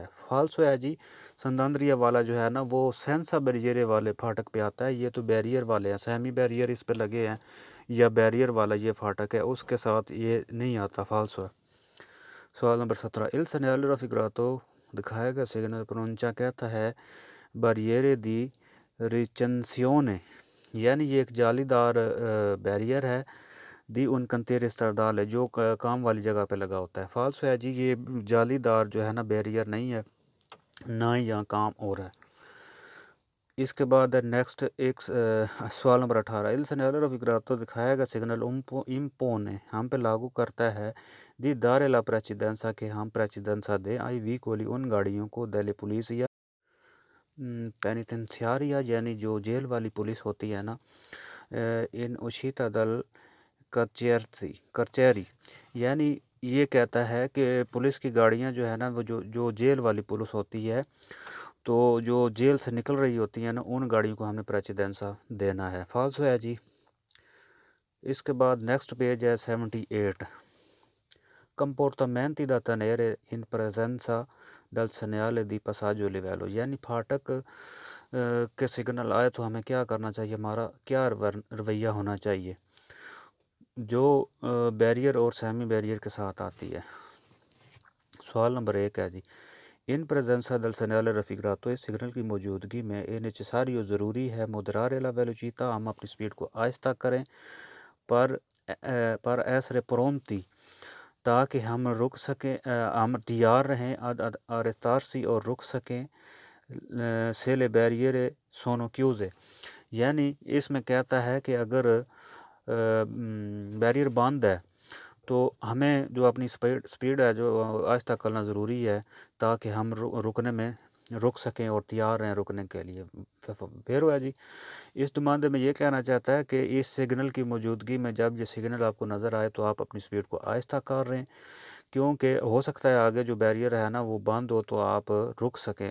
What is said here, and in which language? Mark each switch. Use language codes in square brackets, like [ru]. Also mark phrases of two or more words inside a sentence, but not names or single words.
[ur] فالسو ہے جی سنداندریا والا جو ہے نا وہ [it] senza barriere [ur] والے پھاٹک پہ آتا ہے، یہ تو بیریئر والے ہیں، سیمی بیریئر اس پہ لگے ہیں یا بیریئر والا یہ پھاٹک ہے اس کے ساتھ یہ نہیں آتا۔ فالسو ہے۔ سوال نمبر 17 [it] il segnale raffigurato [ur] دکھایا گیا سگنل پرونچا کہتا ہے [it] barriera di recinzione [ur] یعنی یہ ایک جالی دار بیریئر ہے [it] di un cantiere stradale [ur] ہے جو کام والی جگہ پہ لگا ہوتا ہے۔ فالسو ہے جی یہ جالی دار جو ہے نا بیریئر نہیں ہے، نہ ہی یہاں کام ہو رہا ہے۔ اس کے بعد نیکسٹ ایک سوال نمبر 18 [it] il segnale raffigurato [ur] دکھایا گیا سگنل امپونے ہم پہ لاگو کرتا ہے دی [it] dare la precedenza [ur] کہ ہم پریچیدنسا دیں [it] ai veicoli [ur] ان گاڑیوں کو [it] della polizia penitenziaria [ur] یعنی جو جیل والی پولیس ہوتی ہے نا [it] in uscita dal carcere [ur] یعنی یہ کہتا ہے کہ پولیس کی گاڑیاں جو ہے نا وہ جو جیل والی پولیس ہوتی ہے تو جو جیل سے نکل رہی ہوتی ہیں نا ان گاڑیوں کو ہم نے پریچیدنسا دینا ہے۔ فالسو ہے جی۔ اس کے بعد نیکسٹ پیج ہے 78 [it] comportamenti da tenere in presenza del segnale di passaggio livello [ur] یعنی پھاٹک کے سگنل آئے تو ہمیں کیا کرنا چاہیے، ہمارا کیا رویہ ہونا چاہیے جو بیریئر اور سیمی بیریئر کے ساتھ آتی ہے۔ سوال نمبر 1 ہے جی [it] in presenza del segnale raffigurato [ur] اس سگنل کی موجودگی میں [it] è necessario [ur] ضروری ہے [it] moderare la velocità [ur] ہم اپنی سپیڈ کو آہستہ کریں [it] per essere pronti [ur] تاکہ ہم رک سکیں، ہم تیار رہیں آرستارسی اور رک سکیں [it] se le barriere sono chiuse، [ur] یعنی اس میں کہتا ہے کہ اگر بیریئر بند ہے تو ہمیں جو اپنی سپیڈ ہے جو آہستہ کرنا ضروری ہے تاکہ ہم رکنے میں رک سکیں اور تیار ہیں رکنے کے لیے۔ پھر ہوا جی اس نمائندے میں یہ کہنا چاہتا ہے کہ اس سگنل کی موجودگی میں جب یہ سگنل آپ کو نظر آئے تو آپ اپنی سپیڈ کو آہستہ کر رہے ہیں، کیونکہ ہو سکتا ہے آگے جو بیریئر ہے نا وہ بند ہو تو آپ رک سکیں۔